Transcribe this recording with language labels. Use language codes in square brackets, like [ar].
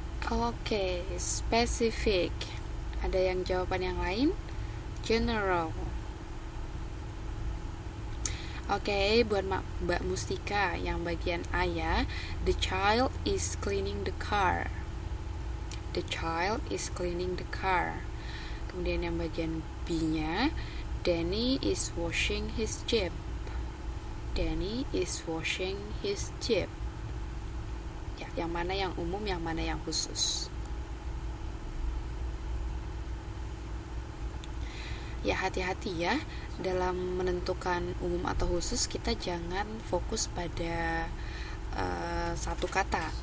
[id] Oke, specific. Ada yang jawaban yang lain? General. Oke, buat Mbak Mustika yang bagian A ya. [en] The child is cleaning the car. The child is cleaning the car. [id] Kemudian yang bagian B-nya, [en] Danny is washing his jeep. Danny is washing his jeep. [id] Ya, yang mana yang umum, yang mana yang khusus? Ya, hati-hati ya dalam menentukan umum atau khusus. Kita jangan fokus pada satu kata.